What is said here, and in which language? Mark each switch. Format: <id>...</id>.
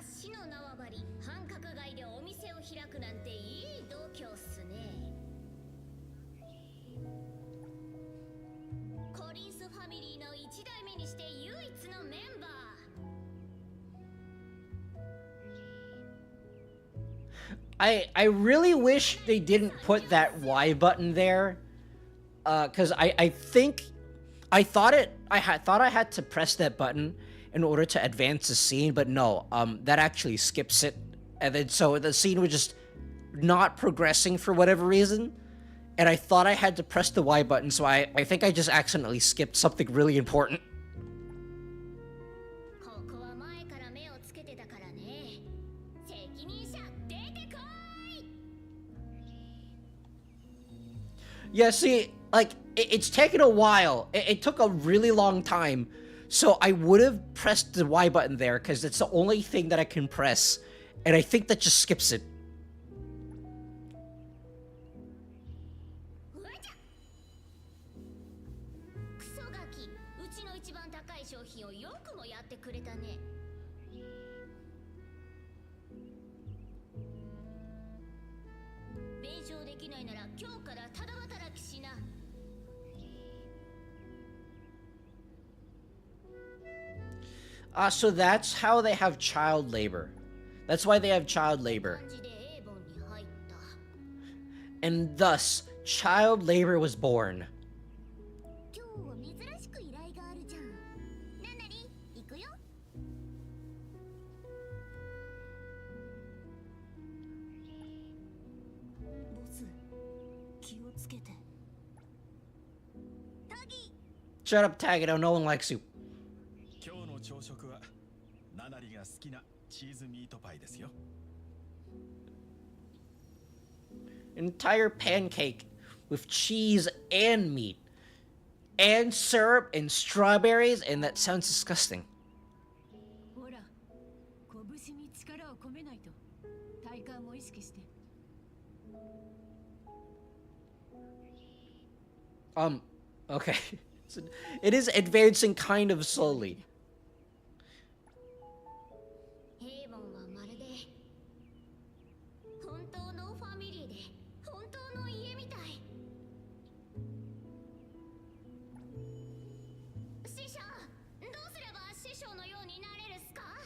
<ja>の縄張り繁華街でお店を開くなんていい度胸っすね。コリンスファミリーの一代目にして唯一のメンバー。</ja> <en>I really wish they didn't put that Y button there, cause I think I thought I had to press that button in order to advance the scene, but no, that actually skips it, and then so the scene was just not progressing for whatever reason, and I thought I had to press the Y button, so I think I just accidentally skipped something really important.</en> <ja>ここは前から目をつけてたからね。責任者出てこい。</ja> <en>Yeah, see, like, it's taken a while. It took a really long time. So I would have pressed the Y button there, because it's the only thing that I can press. And I think that just skips it.</en> <ja>うわじゃ。クソガキ、うちの一番高い商品をよくもやってくれたね。弁償できないなら今日からただ働きしな。</ja> <en>So that's how they have child labor. That's why they have child labor.</en> <ja>感じでエーボンに入った。</ja> <en>And thus, child labor was born.</en> <ja>今日は珍しく依頼があるじゃん。なんなり行くよ。ボス、気をつけて。タギ。</ja> <en>Shut up, Tagato. No one likes you.</en> <ja>今日の朝食はナナリが好きなチーズミートパイですよ。</ja> <en>Entire pancake with cheese and meat. And syrup and strawberries, and that sounds disgusting.</en> <ja>ほら、拳に力を込めないと。体幹も意識して。</ja> <en>Okay. So it is advancing kind of slowly.</en> <ja>エーボンはまるで本当のファミリーで本当の家みたい。師匠、どうすれば師匠のようになれるっすか？</ja>